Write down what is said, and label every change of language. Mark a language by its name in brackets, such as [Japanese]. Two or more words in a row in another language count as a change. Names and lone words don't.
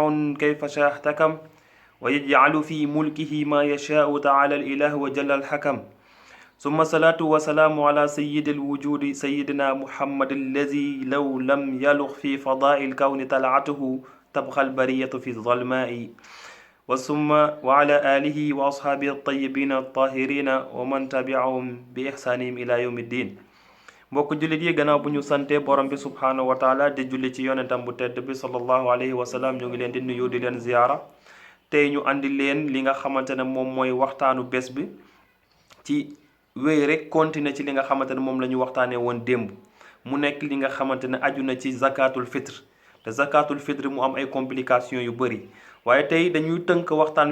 [Arabic] كيف شاء احتكم ويجعل في ملكه ما يشاء تعالى الإله وجل الحكم ثم الصلاة والسلام على سيد الوجود سيدنا محمد الذي لو لم يلغ في فضاء الكون طلعته تبقى البرية في الظلماء وثم وعلى آله وأصحابه الطيبين الطاهرين ومن تبعهم بإحسانهم إلى يوم الدين [Wolof] mbokk jullit yi gannaaw bu ñu sante borom bi [Arabic] سبحانه وتعالى [Wolof] di julli ci yonentam bu tedd bi [Arabic] sallallahu عليه وسلم [Wolof] ñu ngi leen di nuyu di leen ziyaara tey ñu andi leen li nga xamante ne moom mooy waxtaanu bés bi ci wéy rek continuer ci li nga xamante ne moom la ñu waxtaanee woon démb mu nekk li nga xamante ne aju na ci [Arabic] زكاة الفطر [Wolof] te [Arabic] زكاة الفطر [Wolof] mu am ay complications yu bëri waaye tey dañuy tënk waxtaan